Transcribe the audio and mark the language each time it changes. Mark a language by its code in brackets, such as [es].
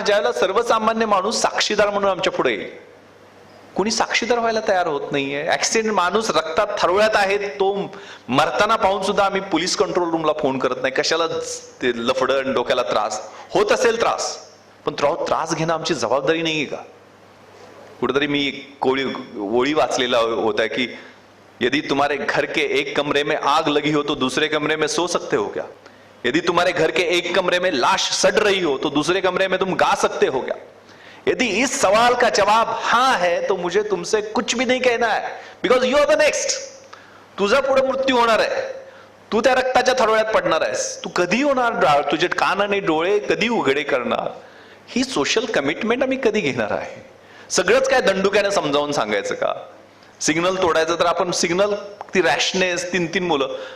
[mr] ज्याला सर्वसामान्य माणूस साक्षीदार म्हणून आमच्या पुढे येईल. कोणी साक्षीदार व्हायला तयार होत नाहीये. ऍक्सिडेंट, माणूस रक्तात थरवळ्यात आहे, तो मरताना पाहून सुद्धा आम्ही पोलीस कंट्रोल रूमला फोन करत नाही. कशाला ते लफडण, डोक्याला त्रास होत असेल त्रास, पण त्रास घेणं आमची जबाबदारी नाहीये का? कुठेतरी मी ओळी वाचलेला होता की [hi] यदि तुम्हारे घर के एक कमरे में आग लगी हो तो दूसरे कमरे में सो सकते हो क्या? यदि तुम्हारे घर के एक कमरे में लाश सड़ रही हो तो दूसरे कमरे में तुम गा सकते हो क्या? यदि इस सवाल का जवाब हाँ है तो मुझे तुमसे कुछ भी नहीं कहना है, [en] Because you are the next. [mr] तुझा पुढे मृत्यू होणार आहे. तू त्या रक्ताच्या थरोळ्यात पडणार आहेस. तू कधी होणार? तुझे कान आणि डोळे कधी उघडे करणार? ही सोशल कमिटमेंट आम्ही कधी घेणार आहे? सगळंच काय दंडुक्याने समजावून सांगायचं का? सिग्नल तोडायचं तर आपण सिग्नल, ती रॅशनेस, 3 मुलं.